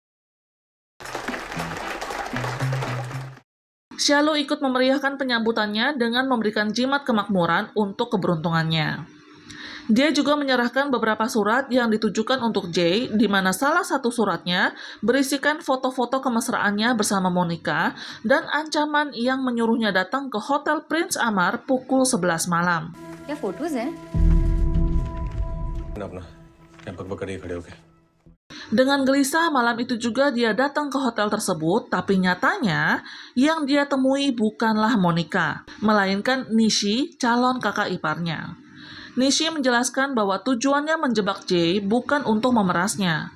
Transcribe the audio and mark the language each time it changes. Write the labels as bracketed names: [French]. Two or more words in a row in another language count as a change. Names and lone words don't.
[Indonesian] Shialo ikut memeriahkan penyambutannya dengan memberikan jimat kemakmuran untuk keberuntungannya. Dia juga menyerahkan beberapa surat yang ditujukan untuk Jay, di mana salah satu suratnya berisikan foto-foto kemesraannya bersama Monica dan ancaman yang menyuruhnya datang ke Hotel Prince Amar pukul 11 malam. [Hindi] क्या फोटोज हैं? अपना क्या बकबक करिए खड़े होके [Indonesian] Dengan gelisah, malam itu juga dia datang ke hotel tersebut, tapi nyatanya yang dia temui bukanlah Monica, melainkan Nishi, calon kakak iparnya. Nishi menjelaskan bahwa tujuannya menjebak Jay bukan untuk memerasnya.